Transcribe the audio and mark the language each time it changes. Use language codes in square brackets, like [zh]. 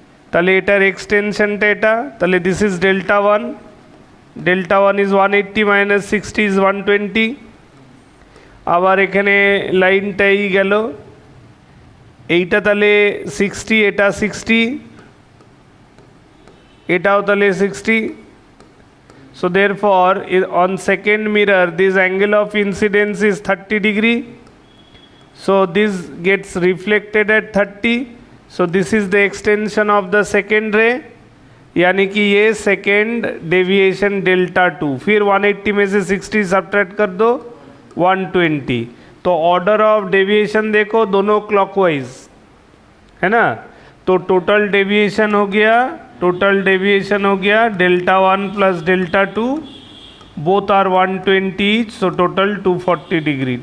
[bn] তাহলে এটার এক্সটেনশনটা এটা, তাহলে [en] this is delta 1, delta 1 is 180 minus 60 is 120, [bn] আবার এখানে লাইনটাই গেল, এইটা তাহলে 60, এটা 60, এটাও তাহলে 60। [en] so therefore on second mirror this angle of incidence is 30 degree, so this gets reflected at 30, so this is the extension of the second ray, [hi] यानी कि ये सेकेंड डेविएशन डेल्टा 2। फिर 180 में से 60 सब्ट्रैक्ट कर दो, 120। तो ऑर्डर ऑफ डेविएशन देखो दोनों क्लॉकवाइज है ना, तो टोटल डेविएशन हो गया, टोटल डेविएशन हो गया delta 1 plus delta 2, [en] Both are 120 each, so total 240 degree.